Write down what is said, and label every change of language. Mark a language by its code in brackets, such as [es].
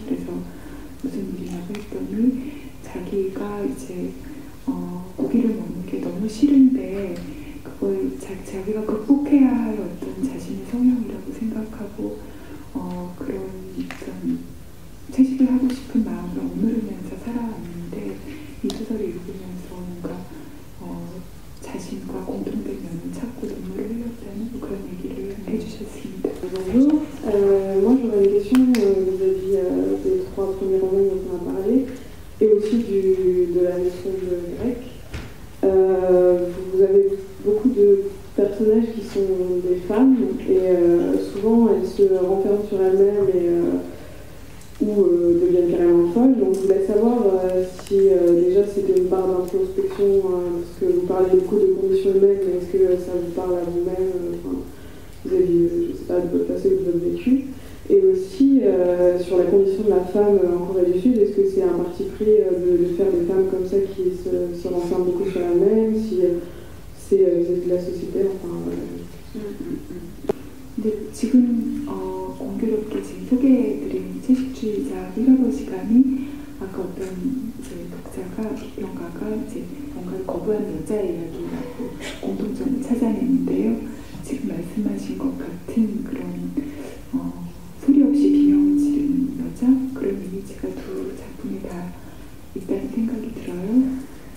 [ko] 그래서 무슨 일이냐고 했더니 자기가 이제 고기를 먹는 게 너무 싫은데 그걸 자기가 극복해야 할 어떤 자신의 성향이라고 생각하고 그런 어떤 채식을 하고 싶은 마음을 억누르면서 살아왔는데 이 소설을 읽으면서 뭔가 자신과 공통된 면을 찾고 눈물을 흘렸다는 그런 얘기를 해주셨습니다. [fr] Bonjour, moi j'aurais une question vis-à-vis des 3 premiers romans dont on a parlé et aussi de la notion de grec. Vous avez beaucoup de personnages qui sont des femmes et souvent elles se renferment sur elles-mêmes ou deviennent carrément folles. Donc je voulais savoir si déjà c'était une part d'introspection, parce que vous parlez beaucoup de conditions humaines, mais est-ce que ça vous parle à vous-même vis-à-vis, je sais pas, de votre passé ou de votre vécu? Et aussi sur la condition de la femme en Corée du Sud, est-ce que c'est un parti pris de faire des femmes comme ça qui se renferment beaucoup sur elles-mêmes, si c'est de la société, enfin voilà. [ko] 근데 지금 공교롭게 지금 소개해드린 채식주의자 1화 시간이 아까 어떤 이제 독자가 비평가가 이제 뭔가를 거부하는 여자의 이야기라고 공통점을 찾아냈는데요. 지금 말씀하신 것 같은 그런 소리 없이 비명을 지르는 여자 그런 이미지가 두 작품에 다 있다는 생각이 들어요.